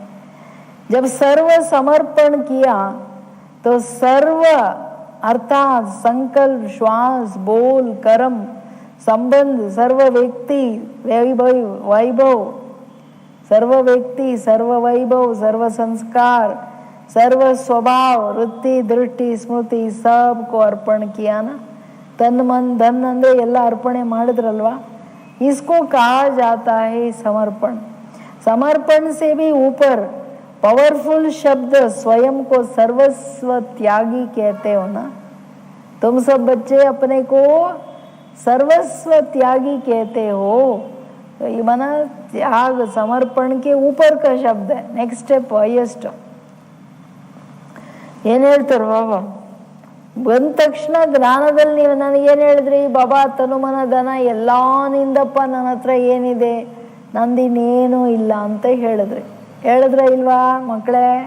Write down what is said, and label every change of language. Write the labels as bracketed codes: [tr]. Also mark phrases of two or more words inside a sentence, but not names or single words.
[hi] जब सर्व समर्पण किया तो सर्व अर्थात संकल्प, श्वास, बोल, कर्म, संबंध, सर्व व्यक्ति वैभव, सर्व व्यक्ति, सर्व वैभव, सर्व संस्कार, सर्व स्वभाव, वृत्ति, दृष्टि, स्मृति सबको अर्पण किया ना. तन मन धन अंदर [kn] ಎಲ್ಲ ಅರ್ಪಣೆ ಮಾಡಿದ್ರಲ್ವಾ. [hi] इसको कहा जाता है समर्पण. समर्पण से भी ऊपर पावरफुल शब्द स्वयं को सर्वस्व त्यागी कहते हो ना. तुम सब बच्चे अपने को सर्वस्व त्यागी कहते हो. ये माना त्याग, समर्पण के ऊपर का शब्द है. [en] next step highest. [kn] ಏನ್ ಹೇಳ್ತಾರ ಬಾಬಾ ಬಂದ ತಕ್ಷಣ ಜ್ಞಾನದಲ್ಲಿ ನೀವು ನನಗೇನು ಹೇಳಿದ್ರಿ, ಬಾಬಾ ತನುಮನ ಧನ ಎಲ್ಲ ನಿಂದಪ್ಪ, ನನ್ನ ಹತ್ರ ಏನಿದೆ, ನಂದಿನ್ನೇನೂ ಇಲ್ಲ ಅಂತ ಹೇಳಿದ್ರೆ ಇಲ್ವಾ ಮಕ್ಕಳೇ?